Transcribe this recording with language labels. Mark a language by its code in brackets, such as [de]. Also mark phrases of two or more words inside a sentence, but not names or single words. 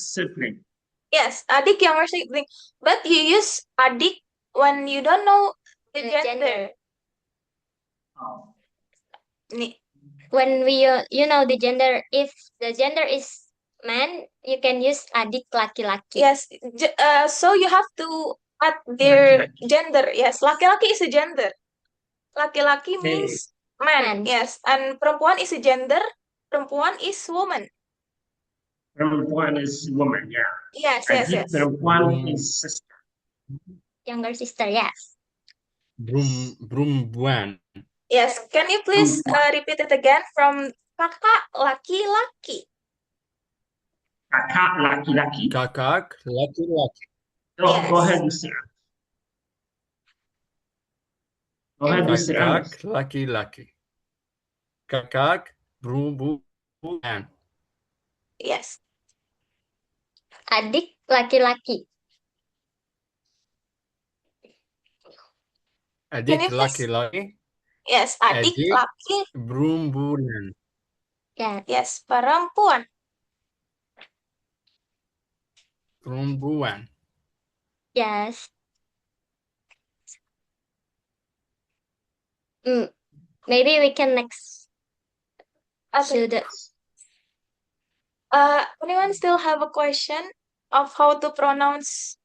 [en] sibling. Yes, adik younger sibling. But you use adik when you don't know the The gender. gender. Oh. Nih. When we you know the gender, if the gender is man, you can use [id] adik laki-laki. [en] Yes. So you have to add their gender. Yes, laki-laki is a gender. Laki-laki Okay. means man. Man. Yes, and perempuan is a gender. Perempuan is woman. Perempuan is woman, yeah. Yes, [id] Adik perempuan [en] Hmm. is sister. younger sister. Yes. Perempuan. Yes, can you please repeat it again from [id] kakak laki-laki? Kakak laki-laki. Kakak laki-laki. [en] Go Yes. ahead, Mr. Anas. Go ahead, And Mr. Anas. [id] Kakak laki-laki. Kakak perempuan. [en] Yes. [id] adik laki-laki. [en] Can you Adik please? laki-laki. Yes, adik Adik laki. perempuan. Yeah. Yes, perempuan. Perempuan. Yes. Maybe we can next Okay. to the Anyone still have a question of how to pronounce